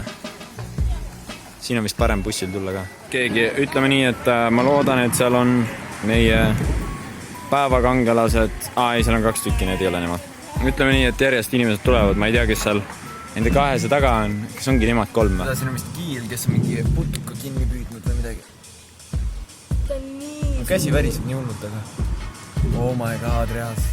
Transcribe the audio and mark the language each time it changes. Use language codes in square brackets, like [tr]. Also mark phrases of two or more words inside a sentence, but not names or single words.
[et] Siin on vist parem bussil tulla ka. Keegi, ütleme nii, et ma loodan, et seal on meie päevakangelased. Ei, seal on 2 tükki, need ei ole nemad. Ütleme nii, et järjest inimesed tulevad. Ma ei tea, kes seal nende 2 taga on. Kes ongi nemad 3? Siin on vist kiil, kes on mingi putuka kinni püüdnud või midagi. Käsi väriseb nii hullult, aga [en] oh my god, [et] reaalselt.